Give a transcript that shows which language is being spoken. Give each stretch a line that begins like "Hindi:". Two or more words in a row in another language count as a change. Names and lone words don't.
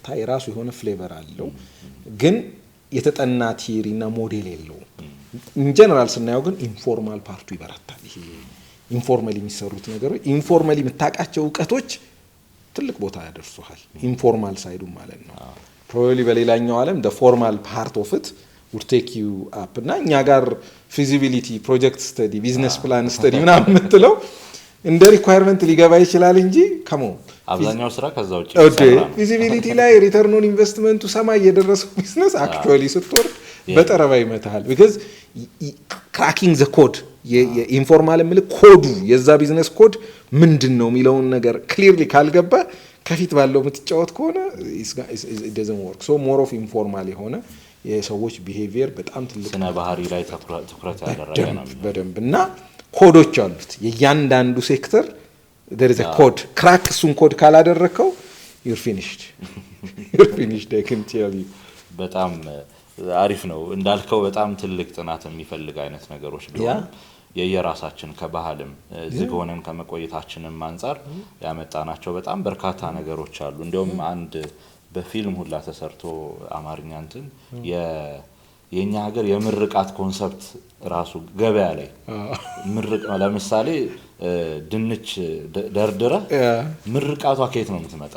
Amharic: የራሱ የሆነ ፍሌቨር አለው፣ ግን የተጠና ቲዮሪና ሞዴል የለውም።
English: in general
Amharic: ስናየው ግን ኢንፎርማል ፓርቱ ይበረታል። ይሄ ኢንፎርማሊ የሚሰሩት ነገሮች ኢንፎርማሊ የምታውቃቸው እውቀቶች ትልቅ ቦታ ያደርሱሃል። ኢንፎርማል ሳይዱ ማለት ነው። ፕሮባብሊ በሌላኛው ዓለም
English: the formal part of it would take you up
Amharic: እና እኛ ጋር
English: feasibility project study business plan study
Amharic: ምናምን የምትለው እንደ ሪኳየርመንት ሊገባ ይችላል እንጂ ከሞ አብዛኛው ስራ ከዛ ውጪ ፊዚቢሊቲ ላይ
English: return on
Amharic: ኢንቨስትመንቱ ሰማይ የደረሰው ቢዝነስ አክቹአሊ ስትወርድ በጠረባ ይመታል።
English: because cracking the code
Amharic: የኢንፎርማል ምል ኮዱ የዛ ቢዝነስ ኮድ ምንድነው የሚለውን ነገር ክሊርሊ ካልገባ ከፊት ባለው የምትጫወት ከሆነ
English: it doesn't work. so more of informal
Amharic: የሆነ የሰዎች ቢሄቪየር በጣም ትልቅ ስነ ባህሪ ላይ ትኩረት ያደረገ ነው በደንብ እና ኮዶች አሉት የእያንዳንዱ ሴክተር
English: there is a code crack
Amharic: እሱን ኮድ ካላደረከው
English: you're finished I can tell you።
Amharic: በጣም አሪፍ ነው እንዳልከው በጣም ትልቅ ጥናት የሚፈልግ አይነት ነገሮች ቢሆን የየራሳችን ከባህልም ዝግ ሆነን ከመቆየታችንም አንፃር ያመጣናቸው በጣም በርካታ ነገሮች አሉ። እንደውም አንድ በፊልም ሁላ ተሰርቶ አማርኛ እንትን የኛ ሀገር የምርቃት ኮንሰፕት ራሱ ገበያ ላይ ምርቅ ለምሳሌ ድንች ደርድረ ምርቃቷ ከየት ነው የምትመጣው?